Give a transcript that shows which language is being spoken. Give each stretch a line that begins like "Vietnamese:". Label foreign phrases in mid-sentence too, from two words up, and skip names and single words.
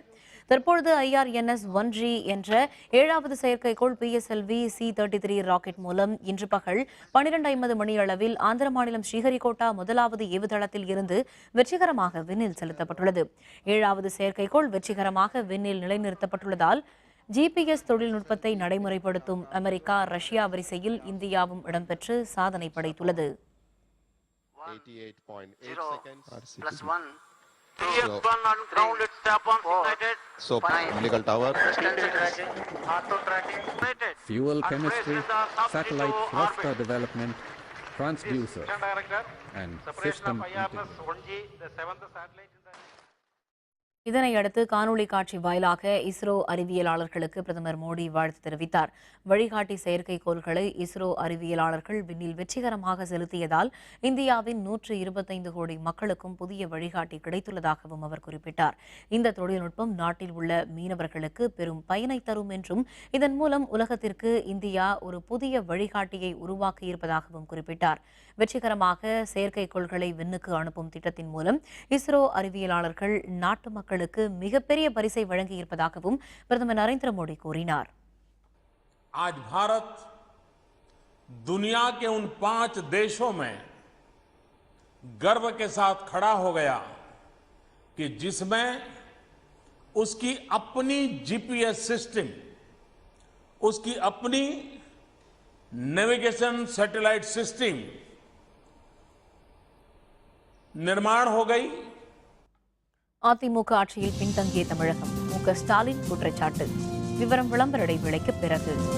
Tamil: தற்பொழுது IRNS 1G என்ற 7வது செயற்கைக்கோள் PSLV C-33 ராக்கெட் மூலம் இன்று பகல் 12:50 மணியளவில் ஆந்திர மாநிலம் ஸ்ரீஹரிகோட்டா முதலாவது ஏவுதளத்தில் இருந்து வெற்றிகரமாக விண்ணில் செலுத்தப்பட்டுள்ளது. 7வது செயற்கைக்கோள் வெற்றிகரமாக விண்ணில் நிலைநிறுத்தப்பட்டுள்ளதால் GPS தொழில்நுட்பத்தை நடைமுறைப்படுத்தும் அமெரிக்கா, ரஷ்யா வரிசையில் இந்தியாவும் இடம்பெற்று சாதனை படைத்துள்ளது.
English: Fuel chemistry, satellite thruster development, transducer and system
Tamil: இதனையடுத்து காணொலி காட்சி வாயிலாக இஸ்ரோ அறிவியலாளர்களுக்கு பிரதமர் மோடி வாழ்த்து தெரிவித்தார். வழிகாட்டி செயற்கைக்கோள்களை இஸ்ரோ அறிவியலாளர்கள் விண்ணில் வெற்றிகரமாக செலுத்தியதால் இந்தியாவின் 125 கோடி மக்களுக்கும் புதிய வழிகாட்டி கிடைத்துள்ளதாகவும் அவர் குறிப்பிட்டார். இந்த தொழில்நுட்பம் நாட்டில் உள்ள மீனவர்களுக்கு பெரும் பயனை தரும் என்றும், இதன் மூலம் உலகத்திற்கு இந்தியா ஒரு புதிய வழிகாட்டியை உருவாக்கியிருப்பதாகவும் குறிப்பிட்டார். வெற்றிகரமாக செயற்கைக்கோள்களை விண்ணுக்கு அனுப்பும் திட்டத்தின் மூலம் இஸ்ரோ அறிவியலாளர்கள் நாட்டு மக்களுக்கு மிகப்பெரிய பரிசை வழங்கியிருப்பதாகவும் பிரதமர் நரேந்திர மோடி கூறினார்.
Hindi: आज भारत दुनिया के उन 5 देशों में गर्व के साथ खड़ा हो गया कि जिसमें उसकी अपनी
English: GPS system,
Hindi: उसकी अपनी
English: navigation satellite system
Hindi: निर्माण हो गई.
Tamil: அதிமுக ஆட்சியில் பின்தங்கிய தமிழகம், மு.க. ஸ்டாலின் குற்றச்சாட்டு. விவரம் விளம்பர இடைவேளைக்கு பிறகு.